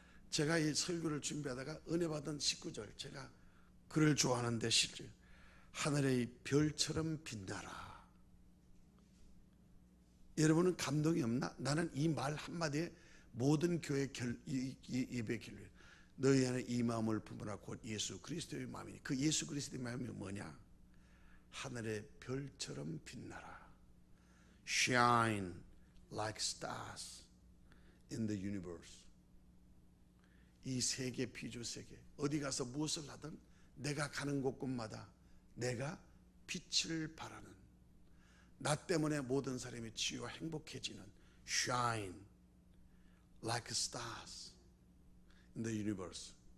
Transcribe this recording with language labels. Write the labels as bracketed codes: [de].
[ko] 제가 이 설교를 준비하다가 은혜 받은 19절, 제가 글을 좋아하는데 실제 하늘의 별처럼 빛나라. 여러분은 감동이 없나? 나는 이 말 한마디에 모든 교회 예배 결론, 너희 안에 이 마음을 품으라 곧 예수 그리스도의 마음이니, 그 예수 그리스도의 마음이 뭐냐? 하늘의 별처럼 빛나라. [en] Shine like stars in the universe. [ko] 이 세계, 피조 세계, 어디 가서 무엇을 하든 내가 가는 곳곳마다 내가 빛을 발하는, 나 때문에 모든 사람이 치유와 행복해지는, [en] Shine like stars in the universe.